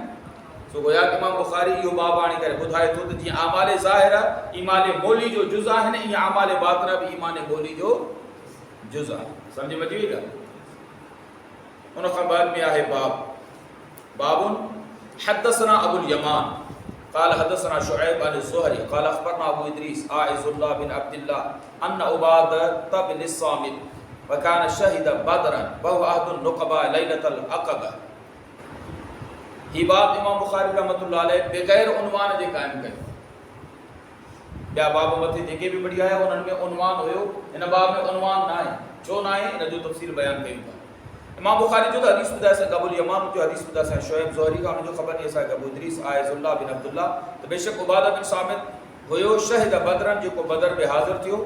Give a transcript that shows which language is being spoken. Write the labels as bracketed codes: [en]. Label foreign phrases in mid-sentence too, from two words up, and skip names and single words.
[sd] सो गोया कि इमाम बुखारी इहो बाब आणे करे ॿुधाए थो त जीअं आमाल ज़ाहिर ईमान मोली जो जुज़ आहिनि, ईअं आमाल बातिना बि ईमान मोली जो जुज़ आहे। सम्झ में अची वई ॻाल्हि? उन खां बाद में आहे [ar] باب حدثنا أبو اليمان قال حدثنا شعيب عن الزهري قال اخبرنا ابو ادريس عائذ الله بن عبد الله ان عباده بن الصامت وكان شهد بدرا وهو احد النقباء ليله العقبه। [sd] ही बात इमाम बुखारी रहमतुल्लाह अलैह बग़ैर उनवान जे क़ाइम कयो। ॿिया बाब मथे जेके बि बढ़िया आहे उन्हनि में उनवान हुयो, हिन बाब में उनवान न आहे। छो न आहे? हिन जो तफ़सील बयानु कयूं था। इमाम बुखारी जो हदीस ॿुधाए असां अबुल यमान जो हदीस ॿुधाए असां शुएब ज़ोहरी खां, हुनजो ख़बर ॾिए असांखे अबू इदरीस आइज़ुल्लाह बिन अब्दुल्लाह त बेशक उबादा बिन सामित हुयो [ar] شهد بدرا, [sd] जेको बदर में हाज़िर थियो।